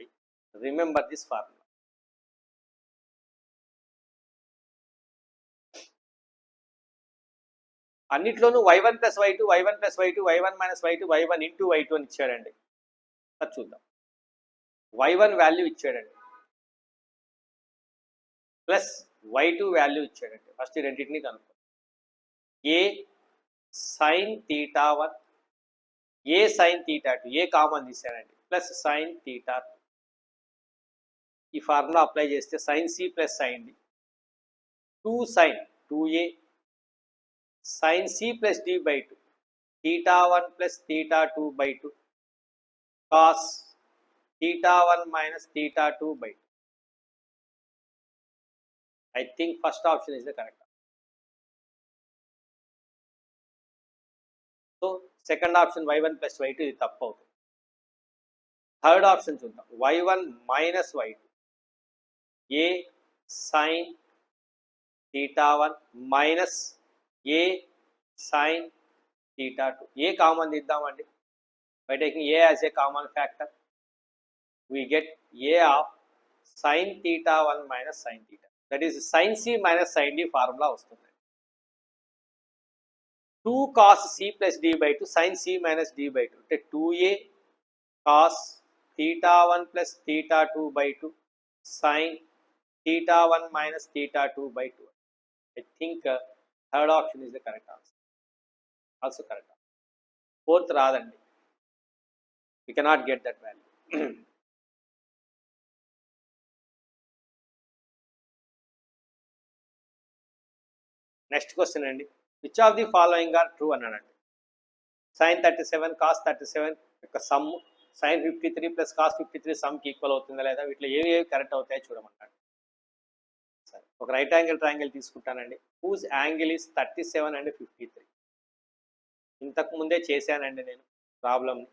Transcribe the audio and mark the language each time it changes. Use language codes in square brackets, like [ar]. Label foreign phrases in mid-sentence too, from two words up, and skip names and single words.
[en] remember this formula. [te] అన్నిట్లోనూ y1 + y2, y1 + y2, y1 - y2, y1 × y2 అని ఇచ్చాడండి. అది చూద్దాం. y1 వాల్యూ ఇచ్చాడండి, ప్లస్ y2 వాల్యూ ఇచ్చాడండి. ఫస్ట్ ఈ రెండింటిని కనుక్కో. a sin θ1, a sin θ2, a కామన్ తీసాడండి, ప్లస్ sin θ2. ఈ ఫార్ములా అప్లై చేస్తే [en] sin c plus sin d, 2 sin 2a sin c plus d/2, θ1 plus θ2/2 cos θ1 minus θ2 by 2. I think first option is the correct. So second option y1 plus y2 [te] ఇది తప్పు అవుతుంది. థర్డ్ ఆప్షన్ చూద్దాం. [en] y1 minus y2 a sin θ1 minus a sin θ2. [te] a కామన్ తీద్దామండి. [en] By taking a as a common factor, we get a of sin θ1 minus sin θ. That is sin c minus sin d [te] ఫార్ములా వస్తుంది. [en] 2 cos c plus d by 2 sin c minus d by 2 అంటే 2a cos θ1 plus θ2 by 2 sin θ1 minus θ2 by 2. I think third option is the correct answer. Also correct. Fourth రాదండి. We cannot get that value. [te] నెక్స్ట్ క్వశ్చన్ అండి. [en] which of the following are true [te] అన్నాడండి. sin 37 cos 37 యొక్క సమ్ sin 53 ప్లస్ cos 53 సమ్కి ఈక్వల్ అవుతుందా లేదా, వీటిలో ఏవి కరెక్ట్ అవుతాయో చూడమన్నాడు. సరే, ఒక రైట్ యాంగిల్ ట్రయాంగిల్ తీసుకుంటానండి. [en] whose angle is 37 and 53. [te] ఇంతకు ముందే చేశానండి నేను ప్రాబ్లమ్ని.